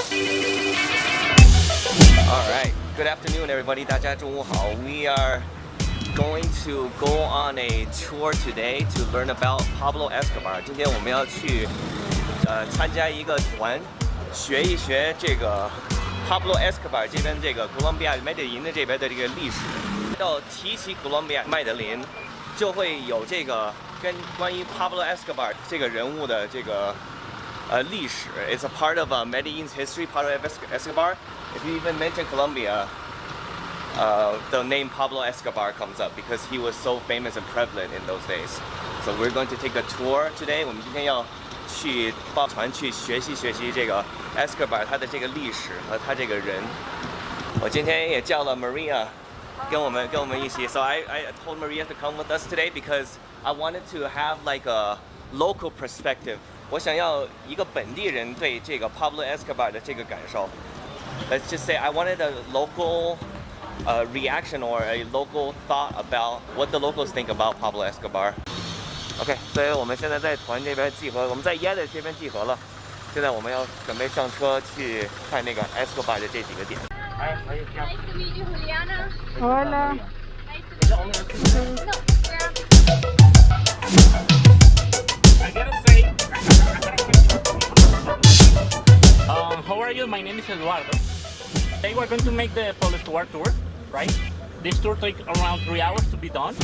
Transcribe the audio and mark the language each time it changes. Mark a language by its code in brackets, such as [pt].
[en] All right, good afternoon, everybody. [zh] 大家中午好。 [en] We are going to go on a tour today to learn about Pablo Escobar. [zh] 今天我们要去参加一个团。学一学这个 Pablo Escobar 这边这个哥伦比亚麦德林的这边的这个历史。要提起哥伦比亚麦德林，就会有这个关于 Pablo Escobar 这个人物的这个历史。 [en] It's a part of Medellin's history, Pablo Escobar. If you even mention Colombia, the name Pablo Escobar comes up because he was so famous and prevalent in those days. So we're going to take a tour today. [zh] 我们今天要去抱团去学习这个 Escobar 他的这个历史和他这个人。我今天也叫了 Maria 跟我们一起。 [en] So I told Maria to come with us today because I wanted to have like a local perspective. [zh] 我想要一个本地人对这个 Pablo Escobar 的这个感受。 [en] Let's just say I wanted a local reaction or a local thought about what the locals think about Pablo Escobar.OK， [zh] 所以我们现在在团这边集合，我们在耶的这边集合了。现在我们要准备上车去看那个 Escobar 的这几个点。 [en] Nice to meet you, Juliana. [es] Hola. [en] Nice to meet you. No, I gotta say, how are you? My name is Eduardo. Today we're going to make the Pablo Escobar tour, right? This tour takes around 3 hours to be done.